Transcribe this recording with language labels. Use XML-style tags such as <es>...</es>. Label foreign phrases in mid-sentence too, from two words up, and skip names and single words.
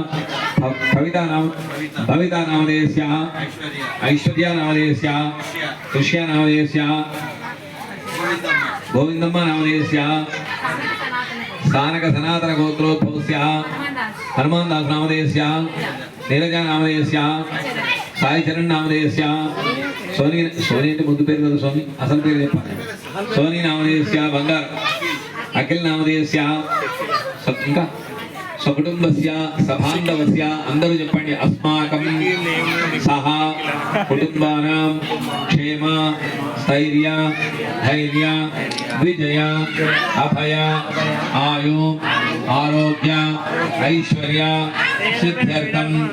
<sa>भविता नामधेयस्य ऐश्वर्या नामधेयस्य ऋष्या नामधेयस्य गोविंदम्मा नामधेयस्य स्थानक सनातन गोत्रोद्भवस्य हनुमान दास नामधेयस्य नीरजा नामधेयस्य साई चरण नामधेयस्य सोनी</sa> <te>అంటే ముందు పేరు కదా స్వామి, అసలు పేరు చెప్పాలి.</te> <sa>సోనీ నామధేయस्य బంగారు అఖిల్ నామధేయस्य ఇంకా సకుటుంబస్య సబాంధవస్య</sa> <te>అందరూ చెప్పండి.</te> <sa>అస్మాకం సహ కుటుంబానాం క్షేమ స్థైర్య ధైర్య విజయ అభయ ఆయు ఆరోగ్య ఐశ్వర్య సిద్ధ్యర్థం</sa>